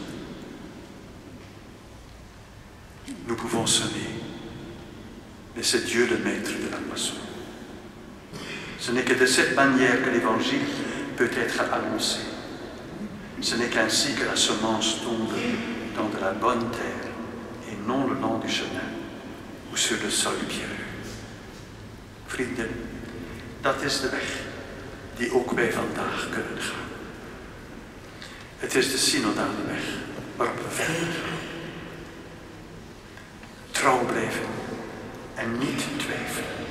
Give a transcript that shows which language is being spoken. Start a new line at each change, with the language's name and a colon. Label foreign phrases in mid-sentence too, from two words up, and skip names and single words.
French: Nous pouvons sonner, mais c'est Dieu le maître de la moisson. Ce n'est que de cette manière que l'Évangile peut être annoncé. Ce n'est qu'ainsi que la semence tombe dans de la bonne terre et non le long du chemin ou sur le sol pierreux.
Dutch: Vrienden, dat is de weg die ook wij vandaag kunnen gaan. Het is de synodale weg waarop we verder gaan. Trouw blijven en niet twijfelen.